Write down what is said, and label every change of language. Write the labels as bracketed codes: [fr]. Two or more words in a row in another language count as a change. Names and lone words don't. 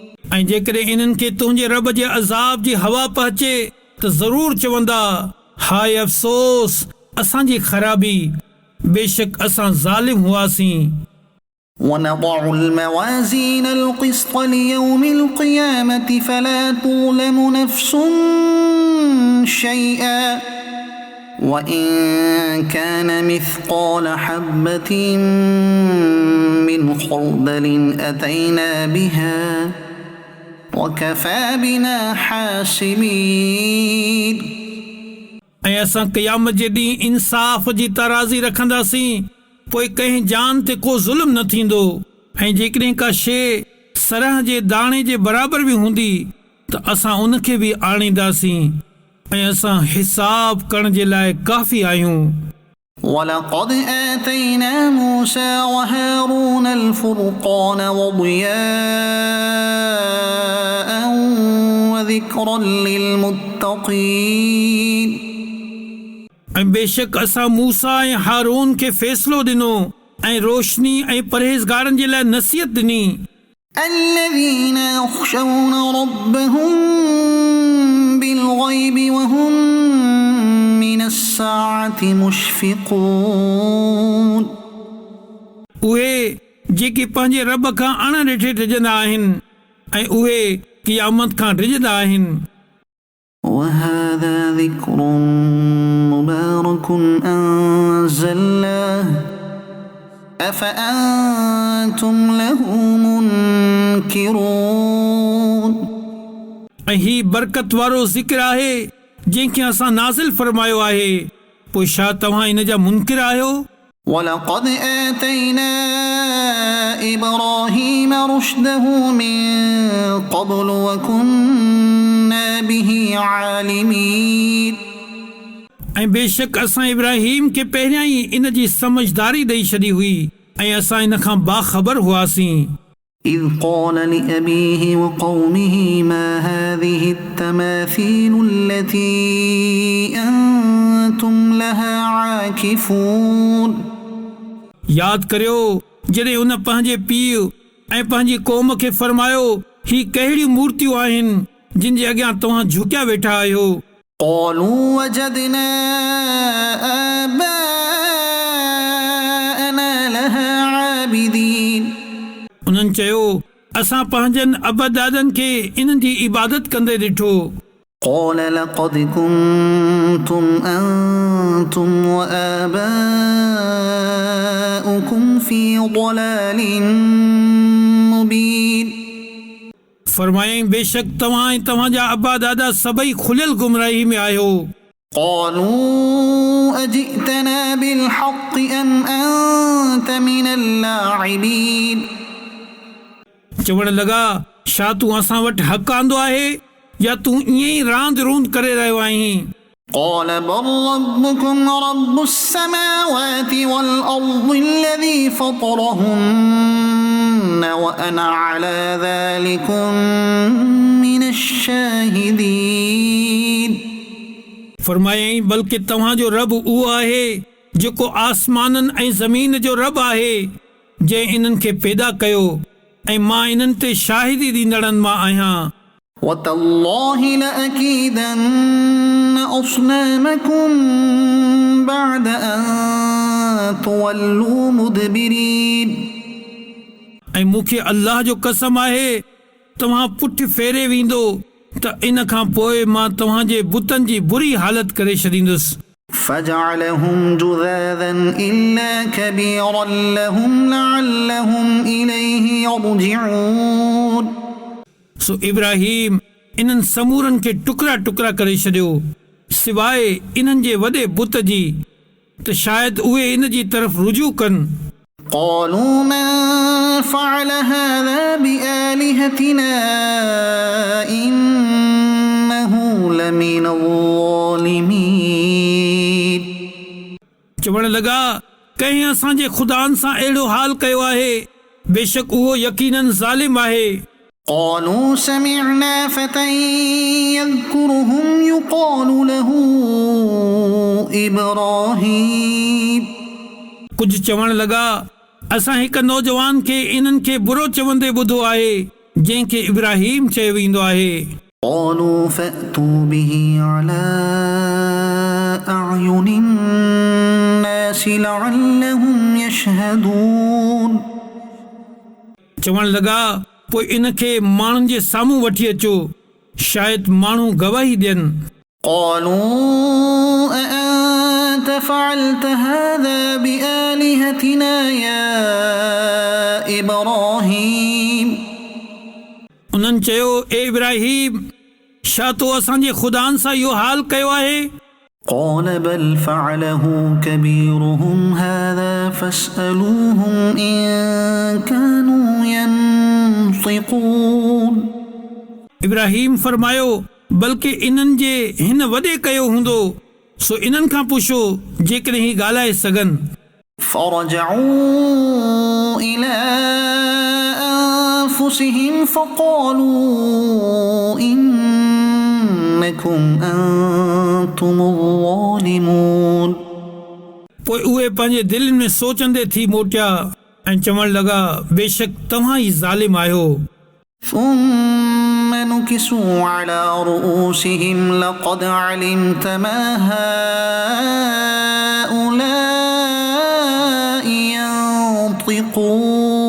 [sd] ऐं जेकॾहिं इन्हनि खे तुंहिंजे रब जे अज़ाब जी हवा पहुचे त ज़रूर चवंदा हाय अफ़सोस असांजी ख़राबी बेशक असां ज़ालिम हुआसीं [ar] ونضع الموازين القسط ليوم القيامة فلا تظلم نفس شيئا وإن كان مثقال حبة من خردل أتينا بها وكفى بنا حاسبين [sd] ऐं असां क़यामत जे ॾींहुं इंसाफ़ जी तराज़ी रखंदासीं पोइ कंहिं जान ते को ज़ुल्म न थींदो ऐं जेकॾहिं का शइ सरह जे दाणे जे बराबरि बि हूंदी त असां उनखे बि आणींदासीं ऐं असां हिसाब करण जे लाइ काफ़ी आहियूं [ar] ولقد آتينا موسى وهارون الفرقان وضياء وذكرا للمتقين [sd] ऐं बेशक असां मूसा ऐं हारून खे फ़ैसिलो ॾिनो ऐं रोशनी ऐं परहेज़गारनि जे लाइ नसीहत ॾिनी [ar] الذين يخشون ربهم بالغيب وهم من الساعة مشفقون [sd] उहे जेके पंहिंजे रब खां अण ॾिठे डिॼंदा आहिनि ऐं उहे क़यामत खां डिॼंदा आहिनि [ar] وهذا ذكر مبارك أنزلناه أفأنتم له منكرون [sd] ऐं ही बरकत वारो ज़िक्र आहे जंहिंखे असां नाज़िल फरमायो आहे पोइ छा तव्हां इन जा मुनकिर आहियो [ar] ولقد آتينا إبراهيم رشده من قبل وكنا به عالمين [sd] ऐं बेशक असां इब्राहिम खे पहिरियां ई इन जी समझदारी ॾेई छॾी हुई ऐं असां इन खां बाख़बर हुआसीं [ar] إذ قال لأبيه وقومه ما هذه التماثيل التي أنتم لها عاكفون [sd] यादि करियो जॾहिं उन पंहिंजे पीउ ऐं पंहिंजी क़ौम खे फरमायो ही कहिड़ियूं मूर्तियूं आहिनि जिन जे अॻियां तव्हां झुकिया वेठा आहियो [ar] قالوا وجدنا آباءنا لها عابدين [sd] उन्हनि चयो असां पंहिंजनि अबदादनि खे इन्हनि जी इबादत कंदे ॾिठो [ar] قال لقد كنتم أنتم وآباؤكم في ضلال مبين [sd] फरमायईं बेशक तव्हां ऐं तव्हांजा अबा दादा सभई खुलियल गुमराही में आहियो [ar] قالوا أجئتنا بالحق أم أنت من اللاعبين [sd] चवण लॻा छा तूं असां वटि हक़ आंदो आहे या तूं ईअं ई रांद रूंद करे रहियो आहीं [ar] قال بل ربكم رب السماوات والأرض الذي فطرهن وأنا على ذلكم من الشاهدين [sd] फरमायईं बल्कि तव्हांजो रब उहो आहे जेको आसमाननि ऐं ज़मीन जो रब आहे जंहिं इन्हनि खे पैदा कयो ऐं मां इन्हनि ते शाहिदी ॾींदड़नि मां आहियां [ar] وتالله لأكيدن أصنامكم بعد أن تولوا مدبرين [sd] ऐं मूंखे अल्लाह जो कसम आहे तव्हां पुठि फेरे वेंदो त इन खां पोइ मां तव्हांजे बुतनि जी बुरी हालत करे छॾींदुसि [ar] فجعلهم جذاذا إلا كبيرا لهم لعلهم إليه يرجعون [sd] सो इब्राहिम इन्हनि समूरनि खे टुकड़ा टुकड़ा करे छॾियो सवाइ इन्हनि जे वॾे बुत जी त शायदि उहे इन जी तरफ़ रुजू कनि [ar] قالوا من فعل هذا بآلهتنا إنه لمن الظالمين [sd] चवण लॻा कंहिं असांजे ख़ुदानि सां अहिड़ो हाल कयो आहे बेशक उहो यकीनन ज़ालिम आहे [ar] قالوا سمعنا فتى يذكرهم يقال له إبراهيم [sd] कुझु चवण लॻा असां हिकु नौजवान खे इन्हनि खे बुरो चवंदे ॿुधो आहे जंहिंखे इब्राहिम चयो वेंदो आहे। [ar] قالوا فأتوا به على أعين الناس لعلهم يشهدون [sd] चवण लॻा पोइ इनखे माण्हुनि जे साम्हूं वठी अचो, शायदि माण्हू गवाही ॾियनि। [ar] قالوا أأنت فعلت هذا بآلهتنا يا إبراهيم [sd] उन्हनि चयो, ए इब्राहिम, छा तो असांजे ख़ुदानि सां इहो हाल कयो आहे? [ar] قال بل فعله كبيرهم هذا فاسألوهم إن كانوا ينطقون [sd] इब्राहिम फरमायो, बल्कि इन्हनि जे हिन वॾे कयो हूंदो, सो इन्हनि खां पुछो जेकॾहिं ही ॻाल्हाए सघनि। [ar] فرجعوا إلى أنفسهم فقالوا إنكم أنتم الظالمون [sd] पोइ उहे पंहिंजे दिलनि में सोचंदे थी मोटिया ऐं चवण लॻा, बेशक तव्हां ई ज़ालिम आहियो। [ar] ثم نكسوا على رؤوسهم لقد علمت ما هؤلاء ينطقون